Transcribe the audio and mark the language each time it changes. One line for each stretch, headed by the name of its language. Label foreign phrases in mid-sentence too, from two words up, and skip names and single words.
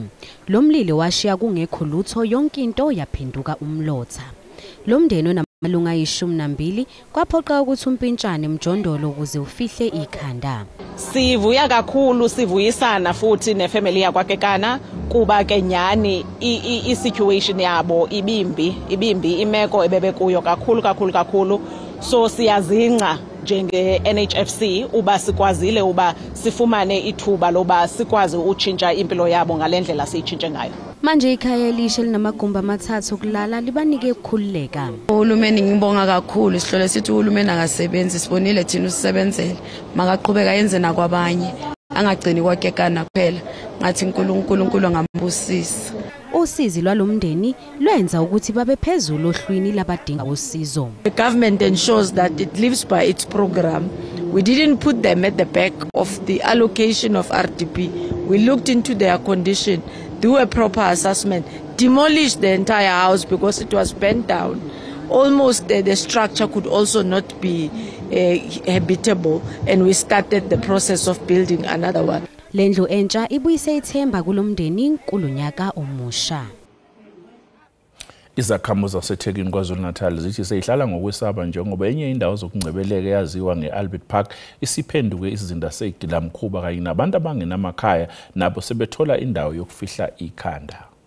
Zulu: Lo mlilo washiya kungekho lutho yonke into yaphenduka umlotha. Lo mndeni onamalunga ayishumi kwaphoqa ukuthi umpintshane emjondolo ukuze ufihle ikhanda.
Xhosa: Sivuya kakhulu sivuyisana futhi nefamily yakwaKekana kuba ke nyani i-situation yabo ibimbi imeko ebebe kuyo kakhulu so siyazinca njenge NHFC uba sikwazile uba sifumane ithuba loba sikwazi utshintsha impilo yabo ngalendlela siyitshintshe ngayo.
Zulu: Manje ikhaya elisha linamagumbi amathathu okulala libanike ukukhululeka. Uhulumeni ngibonga kakhulu isihlole sithi uhulumeni akasebenzi sibonile thina usebenzele makaqhubeka yenze nakwabanye angagcini kwaKekana kuphela ngathi uNkulunkulu ngambusisa. Usizi lwalomndeni lwenza ukuthi babe phezulu ohlwini labadinga usizo.
English: The government ensures that it lives by its program. We didn't put them at the back of the allocation of RDP. We looked into their condition, do a proper assessment, demolish the entire house because it was burnt down. Almost the structure could also not be habitable, and we started the process of building another one.
Zulu: Lendlu entsha ibuyise ithemba kulomndeni kulonyaka omusha. Izakhamuzi zaseThekwini KwaZulu-Natal zithi seyihlala ngokwesaba njengoba enye indawo zokungcebeleka yaziwa ngeAlbert Park isiphenduke izinda seGilamkhuba kanye nabantu abangenamakhaya nabo sebethola indawo yokufihla ikhanda.